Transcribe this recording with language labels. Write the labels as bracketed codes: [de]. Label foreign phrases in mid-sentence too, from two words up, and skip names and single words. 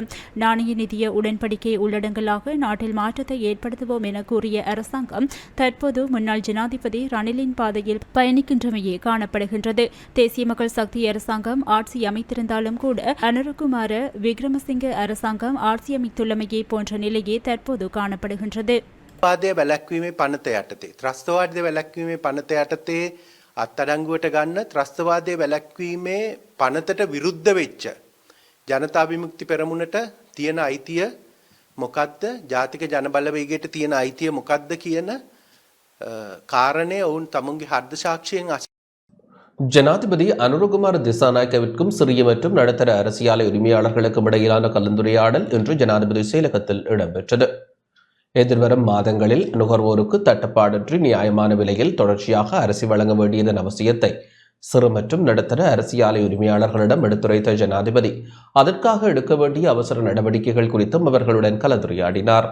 [ta] நாணய நிதிய உடன்படிக்கை உள்ளடங்கலாக நாட்டில் மாற்றத்தை ஏற்படுத்துவோம் என கூறிய அரசாங்கம் தற்போது முன்னாள் ஜனாதிபதி ரணிலின் பாதையில் பயணிக்கின்றமையே காணப்படுகின்றது. தேசிய மக்கள் சக்தி அரசாங்கம் ஆட்சி அமைத்திருந்தாலும் கூட அனுரகுமார விக்ரமசிங்க அரசாங்கம் ஆட்சி அமைத்துள்ளமையே போன்ற நிலையே தற்போது காணப்படுகின்றது. [si] වාදය වැළැක්වීමේ පනත යටතේ ත්‍රස්තවාදය වැළැක්වීමේ පනත යටතේ අත්අඩංගුවට ගන්න ත්‍රස්තවාදය වැළැක්වීමේ පනතට විරුද්ධ වෙච්ච ජනතා විමුක්ති පෙරමුණට තියෙන අයිතිය මොකද්ද? ජාතික ජනබලවේගයට තියෙන අයිතිය මොකද්ද කියන කාරණය ඔවුන් තමුන්ගේ හර්ද සාක්ෂියෙන් [ta] ஜனாதிபதி அனுரகுமார திசாநாயக்கவிற்கும் சிறிய மற்றும் நடுத்தர அரசியல் உரிமையாளர்களுக்கும் இடையிலான கலந்துரையாடல் இன்று ஜனாதிபதி செயலகத்தில் இடம்பெற்றது. எதிர்வரும் மாதங்களில் நுகர்வோருக்கு தட்டுப்பாடின்றி நியாயமான விலையில் தொடர்ச்சியாக அரிசி வழங்க வேண்டியதன் அவசியத்தை சிறு மற்றும் நடுத்தர அரசியல் உரிமையாளர்களிடம் எடுத்துரைத்த ஜனாதிபதி அதற்காக எடுக்க வேண்டிய அவசர நடவடிக்கைகள் குறித்தும் அவர்களுடன் கலந்துரையாடினார்.